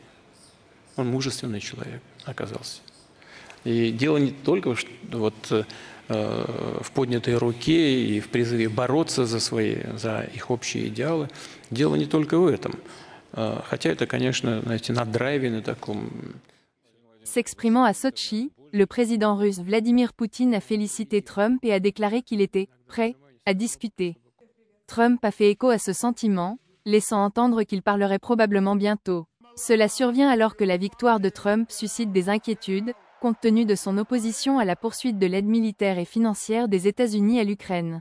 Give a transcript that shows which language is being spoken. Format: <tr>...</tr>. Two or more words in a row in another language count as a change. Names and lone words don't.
<ru>Он мужественный человек оказался. И дело не только в поднятой руке и в призыве бороться за их общие идеалы. Дело не только в этом. Хотя это, конечно, знаете, на драйве, на таком.</ru> <fr>S'exprimant à Sotchi, le président russe Vladimir Poutine a félicité Trump et a déclaré qu'il était prêt à discuter. Trump a fait écho à ce sentiment, laissant entendre qu'il parlerait probablement bientôt. Cela survient alors que la victoire de Trump suscite des inquiétudes, compte tenu de son opposition à la poursuite de l'aide militaire et financière des États-Unis à l'Ukraine.</fr>